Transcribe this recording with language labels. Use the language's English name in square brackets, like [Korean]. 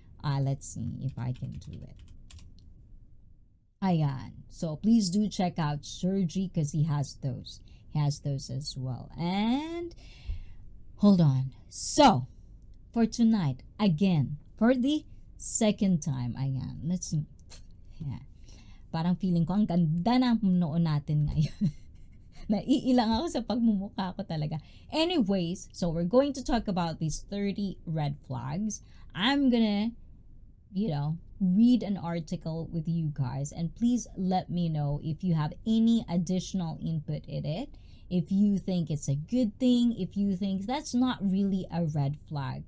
[English] Let's see if I can do it. Ayan. So please do check out Sergi because he has those. He has those as well. And hold on. So for tonight, again, for the second time, ayan. Let's see. Yeah. [Filipino] Parang feeling ko ang ganda ng noon natin ngayon. Naiilang ako sa pagmumukha ko talaga. [English] Anyways, so we're going to talk about these 30 red flags. I'm gonna, you know, read an article with you guys, and please let me know if you have any additional input in it. If you think it's a good thing, if you think that's not really a red flag.